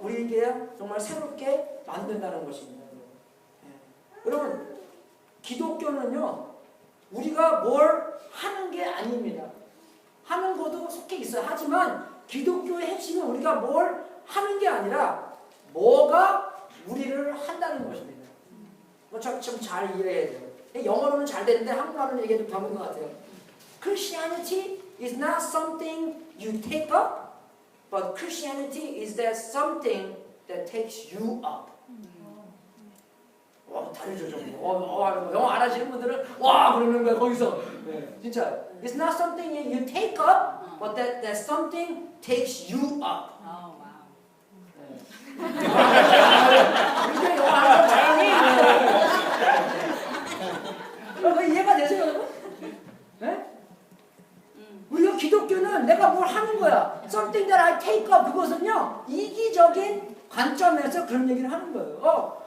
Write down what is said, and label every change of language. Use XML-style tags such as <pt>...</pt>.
<ko>우리에게 정말 새롭게 만든다는 것입니다. 여러분, 기독교는요, 우리가 뭘 하는 게 아닙니다. 하는 것도 속해 있어요. 하지만 기독교의 핵심은 우리가 뭘 하는 게 아니라 뭐가 우리를 한다는 것입니다. 좀 잘 이해해야 돼요. 영어로는 잘 되는데 한국말로는 얘기해도 병인 것 같아요.</ko> <en>Christianity is not something you take up, but Christianity is that something that takes you up.</en> <ko>다르죠 좀. 영어 안 하시는 분들은 와 그러는 거야 거기서. 네, 진짜.</ko> <en>It's not something you take up, but that something takes you up.</en> <ko>이게 영어 안 하는 자연히. 이해가 되세요 여러분? 네? 우리가 기독교는 내가 뭘 하는 거야.</ko> <en>Something that I take up</en> <ko>그것은요 이기적인 관점에서 그런 얘기를 하는 거예요.</ko>